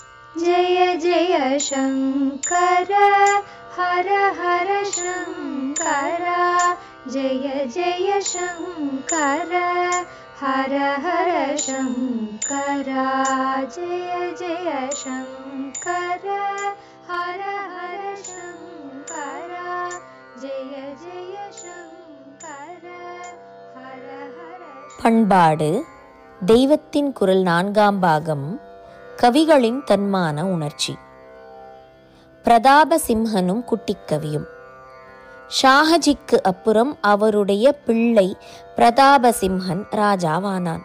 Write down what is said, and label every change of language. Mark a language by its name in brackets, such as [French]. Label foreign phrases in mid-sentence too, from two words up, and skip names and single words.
[Sanskrit] जय जय शङ्कर हर हर शङ्कर जय जय शङ्कर हर हर शङ्कर जय जय शङ्कर हर हर शङ्कर जय जय शङ्कर हर हर. [Tamil] பண்பாடு தெய்வத்தின் குரல் 4ஆம் பாகம். கவிகளின் தன்மான உணர்ச்சி. பிரதாபசிம்ஹனும் குட்டிக்கவியும். ஷாஹஜிக்கு அப்புறம் அவருடைய பிள்ளை பிரதாபசிம்ஹன் ராஜாவானான்.